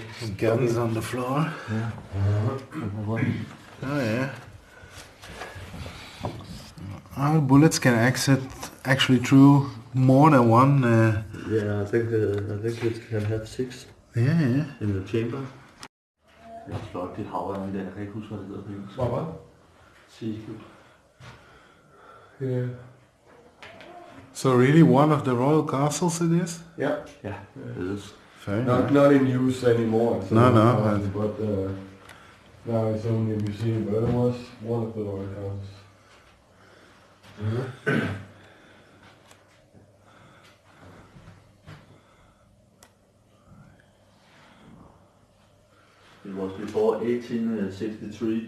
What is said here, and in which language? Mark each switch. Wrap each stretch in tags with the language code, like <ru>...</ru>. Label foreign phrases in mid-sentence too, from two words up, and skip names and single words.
<en>guns on the floor. Yeah. Oh yeah. Our bullets can actually through more than one. Yeah, I think it can have 6 Yeah. in the chamber.</en> <da>Det er flot, det havre der. Jeg kan ikke huske, hvad det hedder på engelsk. Hvad?</da> <en>Seafood. Yeah. So really one of the royal castles it is? Yeah.</en> <da>Ja, det er</da> <en>Very Not nice. not in use anymore. It's No, not no, house, but now it's only a museum. But it was one of the royal houses. It was before 1863.</en>